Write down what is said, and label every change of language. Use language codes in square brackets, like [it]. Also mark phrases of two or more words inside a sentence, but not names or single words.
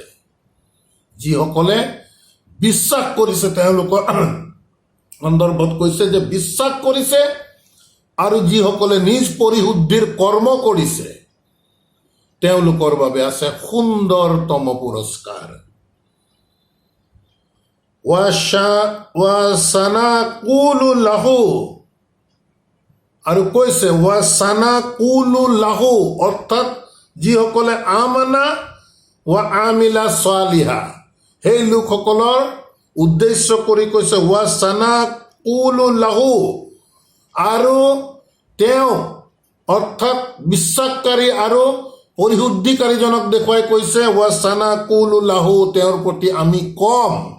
[as] যিসকলে বিশ্বাস কৰিছে তেওঁলোকৰ সন্দৰ্ভত কৈছে যে বিশ্বাস কৰিছে, আৰু যিসকলে নিজ পৰিশুদ্ধিৰ কৰ্ম কৰিছে তেওঁলোকৰ বাবে আছে সুন্দৰতম পুৰস্কাৰ। [ar] وسنقول له, [as] আৰু কৈছে [ar] وسنقول له, [as] অৰ্থাৎ যিসকলে [ar] آمن وعمل صالحا, [as] সেই লোকসকলৰ উদ্দেশ্য কৰি কৈছে [ar] وسنقول له, [as] আৰু তেওঁ অৰ্থাৎ বিশ্বাসকাৰী আৰু পৰিশুদ্ধিকাৰীজনক দেখুৱাই কৈছে [ar] وسنقول له, [as] তেওঁৰ প্ৰতি আমি কম,